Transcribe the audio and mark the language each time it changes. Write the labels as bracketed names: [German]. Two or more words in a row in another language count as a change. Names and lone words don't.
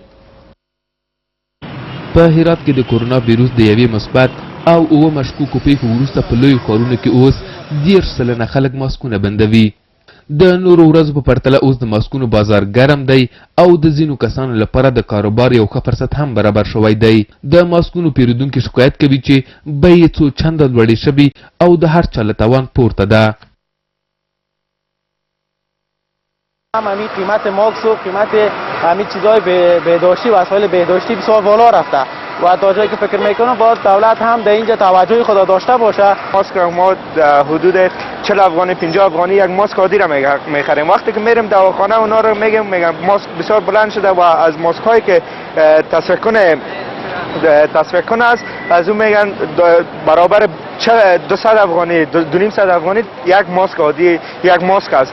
[Pashto] په هرات کې د کرونا ویروس د یوې مثبت او 9 مشکوکو پیښو وروسته په لویو ښارونو کې اوس 10 سلنه خلک ماسکونه بندوي د نورو ورځو په پرتله اوس د ماسکونو بازار ګرم دی او د ځینو کسانو لپاره د کاروبار یو ښه فرصت هم برابر شوی دی د ماسکونو پیرودونکي شکایت کوي چې بیې څو چنده لوړې شوي او د هر چا له توان پورته ده [Persian] همین قیمت ماسک و قیمت همین چیزای بهداشتی وسایل بهداشتی بسیار بالا رفته و تا جایی که فکر میکنم باید دولت هم در اینجا توجه خود داشته باشه. ماسک ما حدود 40 افغانی 50 افغانی یک ماسک عادی را میخریم وقتی که میریم دواخانه اونا رو میگم ماسک بسیار بلند شده و از ماسک هایی که تصفیه کنه است از اون میگن برابر 200 افغانی 250 افغانی یک ماسک عادی یک ماسک است.